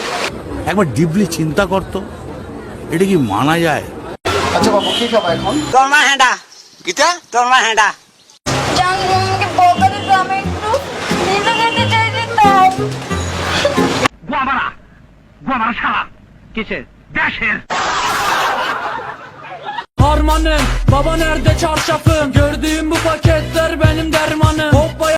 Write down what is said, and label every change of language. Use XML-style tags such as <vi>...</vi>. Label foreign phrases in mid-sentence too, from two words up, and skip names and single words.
<bn>একবার ডিপলি চিন্তা করতো, এটা কি মানা যায়? আচ্ছা বাবু কি খাবা এখন? তোর মা হেঁডা গীতা, তোর মা হেঁডা। জান তুমি আমাকে বকা দিতে, আমি একটু নিজে যেতে চাইছি তাই। গোয়ামারা শালা কিসের দেশের</bn> <tr>Harmanım, baba nerede çarşafım? Gördüğüm bu paketler benim dermanım. Hoppa</tr>